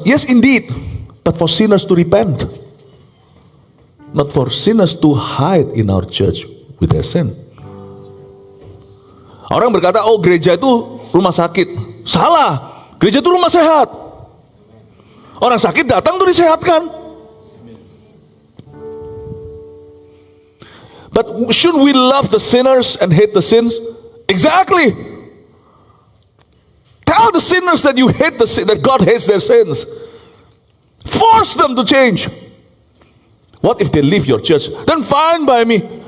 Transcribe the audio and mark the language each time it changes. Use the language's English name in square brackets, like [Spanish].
[English] Yes indeed, but for sinners to repent. Not for sinners to hide in our church with their sin. [Indonesian] Orang berkata, oh gereja itu rumah sakit. Salah, gereja itu rumah sehat. Orang sakit datang tuh disehatkan. [English] But should we love the sinners and hate the sins? Exactly. Tell the sinners that you hate the sin, that God hates their sins. Force them to change. What if they leave your church? Then fine by me.